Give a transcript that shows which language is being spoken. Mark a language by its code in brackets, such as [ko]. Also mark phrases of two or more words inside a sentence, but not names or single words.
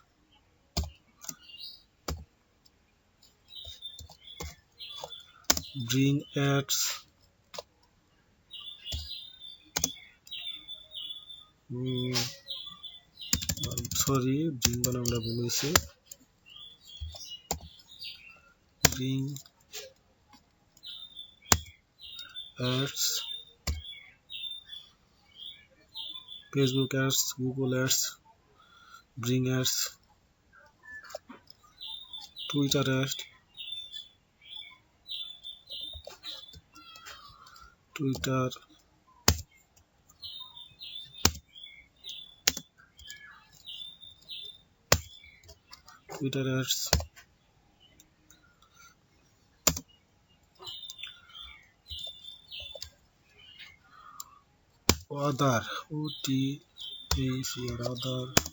[en] Bing Ads, sorry, Bing [bn] বানানটা ভুল হয়েছে, [en] Bing Ads, Facebook Ads, Google Ads, Bing Ads, Twitter Ads, Twitter, Ads, other, OTACR, other,